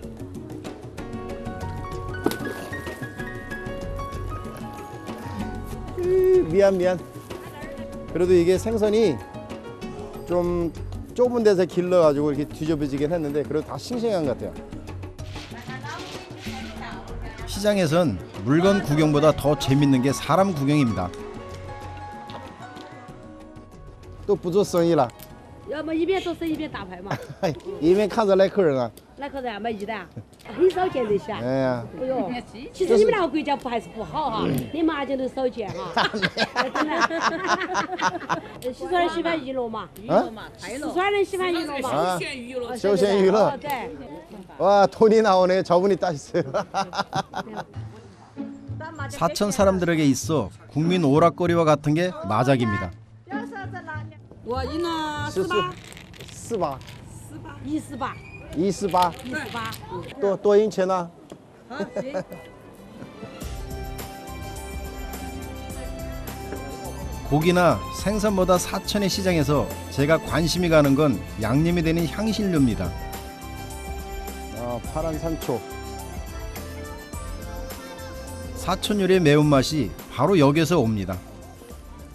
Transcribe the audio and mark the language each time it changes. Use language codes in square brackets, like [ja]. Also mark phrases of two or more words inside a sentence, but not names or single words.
[ko] 미안. 그래도 이게 생선이 좀 좁은 데서 길러가지고 이렇게 뒤집어지긴 했는데 그래도 다 싱싱한 것 같아요. 시장에선 물건 구경보다 더 재밌는 게 사람 구경입니다. [zh] 都不做生意了，要么一边做生意一边打牌嘛。一边看着来客人啊。来客人买鱼的，很少见这些。哎呀，哎呦，其实你们那个国家不还是不好哈，你麻将都少见哈。真的，四川人喜欢娱乐嘛，四川人喜欢娱乐嘛， [ko] 아, [zh] 娱乐，休闲娱乐。对。 [ko] 와 돈이 나오네. 저분이 따셨어요. 사천 사람들에게 있어 국민 오락거리와 같은 게 마작입니다. [zh] 我赢了 4把 148， 248多赢钱呢？ [ko] 고기나 생선보다 사천의 시장에서 제가 관심이 가는 건 양념이 되는 향신료입니다. 아, 파란 산초. 사천 요리의 매운맛이 바로 여기서 옵니다.